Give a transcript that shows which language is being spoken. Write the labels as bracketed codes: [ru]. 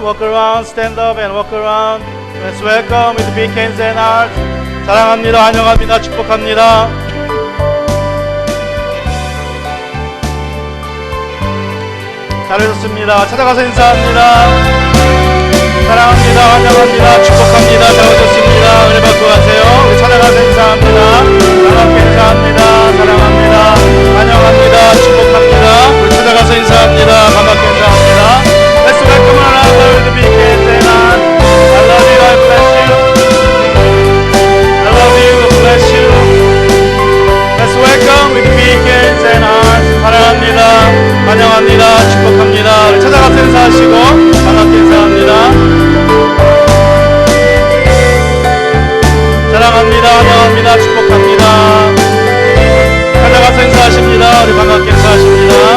[en] Walk around, stand up and walk around. Let's welcome with big hands and hearts. [ko] 사랑합니다, 환영합니다, 축복합니다. 잘해줬습니다. 찾아가서 인사합니다. 사랑합니다, 환영합니다, 축복합니다. 배워줬습니다. 은혜 받고 가세요. 우리 찾아가서 인사합니다. 반갑게 인사합니다. 사랑합니다, 환영합니다, 축복합니다. 우리 찾아가서 인사합니다. 반갑게 인사합니다. [en] Let's welcome one another with the big hands and hearts. I love you, I bless you. I love you, I bless you. Let's welcome with the big hands and hearts. [ko] 사랑합니다, 환영합니다, 축복합니다. 우리 찾아가서 인사하시고 반갑게 인사합니다. 사랑합니다, 환영합니다, 축복합니다. 찾아가서 인사하십니다. 우리 반갑게 인사하십니다.